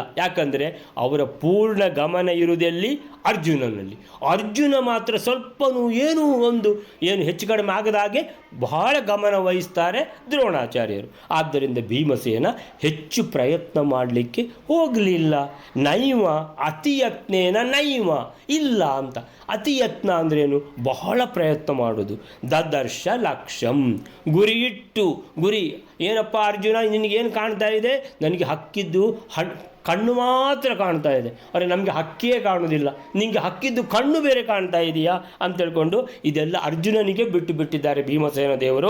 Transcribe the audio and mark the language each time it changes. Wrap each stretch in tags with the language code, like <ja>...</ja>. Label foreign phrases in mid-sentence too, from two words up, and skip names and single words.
<kn>ಯಾಕಂದರೆ ಅವರ ಪೂರ್ಣ ಗಮನ ಇರುವುದೆಲ್ಲಿ? ಅರ್ಜುನನಲ್ಲಿ. ಅರ್ಜುನ ಮಾತ್ರ ಸ್ವಲ್ಪನೂ ಏನು ಹೆಚ್ಚು ಕಡಿಮೆ ಆಗದ ಹಾಗೆ ಬಹಳ ಗಮನ ವಹಿಸ್ತಾರೆ ದ್ರೋಣಾಚಾರ್ಯರು. ಆದ್ದರಿಂದ ಭೀಮಸೇನ ಹೆಚ್ಚು ಪ್ರಯತ್ನ ಮಾಡಲಿಕ್ಕೆ ಹೋಗಲಿಲ್ಲ.</kn> <sa>ನೈವ ಅತಿಯತ್ನೇನ ನೈವ,</sa> <kn>ಇಲ್ಲ ಅಂತ. ಅತಿಯತ್ನ ಅಂದ್ರೇನು? ಬಹಳ ಪ್ರಯತ್ನ ಮಾಡೋದು.</kn> <sa>ದದರ್ಶ ಲಕ್ಷ್ಯಂ,</sa> <kn>ಗುರಿ ಏನಪ್ಪ ಅರ್ಜುನ, ನಿನಗೇನು ಕಾಣ್ತಾ ಇದೆ? ನನಗೆ ಹಕ್ಕಿದ್ದು ಕಣ್ಣು ಮಾತ್ರ ಕಾಣ್ತಾ ಇದೆ. ಅರೆ, ನಮಗೆ ಹಕ್ಕಿಯೇ ಕಾಣುವುದಿಲ್ಲ, ನಿನಗೆ ಹಕ್ಕಿದ್ದು ಕಣ್ಣು ಬೇರೆ ಕಾಣ್ತಾ ಇದೆಯಾ ಅಂತ ಹೇಳ್ಕೊಂಡು ಇದೆಲ್ಲ ಅರ್ಜುನನಿಗೆ ಬಿಟ್ಟಿದ್ದಾರೆ ಭೀಮಸೇನ ದೇವರು.</kn>